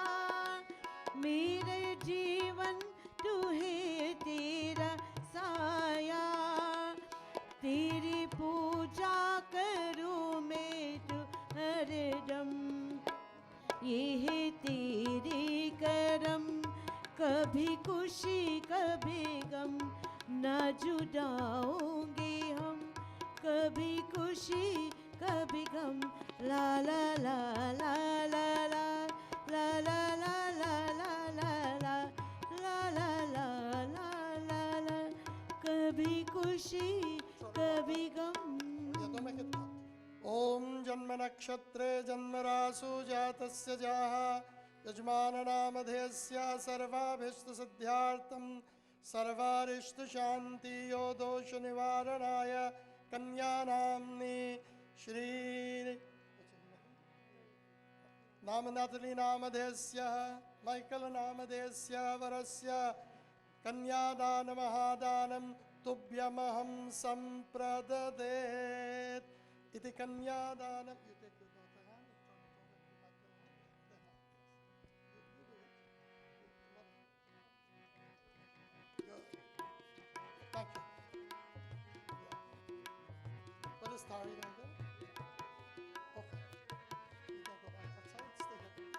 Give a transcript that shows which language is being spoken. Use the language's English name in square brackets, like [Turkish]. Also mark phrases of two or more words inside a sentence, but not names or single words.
[Hindi] मेरे जीवन तू है तेरा साया तेरी पूजा करूं मैं तू हरदम ये है तेरे करम कभी खुशी कभी गम ना जुदा होंगे हम कभी खुशी कभी गम ला ला ला ला ला ला ला ला ला ला ला ला ला ला ला ला ला ला कभी खुशी कभी गम [Sanskrit] ओम जन्म नक्षत्रे जन्मरासु जातस्य जाः यजमाननामधेयस्य सर्वाभीष्ट सिद्ध्यार्थं सर्वारिष्ट शांति यो दोष निवारणाय कन्यानाम्नि श्री नाम Natalie नामधेयस्य माइकल नामधेयस्य वरस्य कन्यादान महादानं तुभ्यमहं संप्रददेत् इति कन्यादानं. [English] You take your daughter hand and turn it over to the microphone. Good. Thank you. What is Tari doing there? Okay. You can go back outside. Stay here.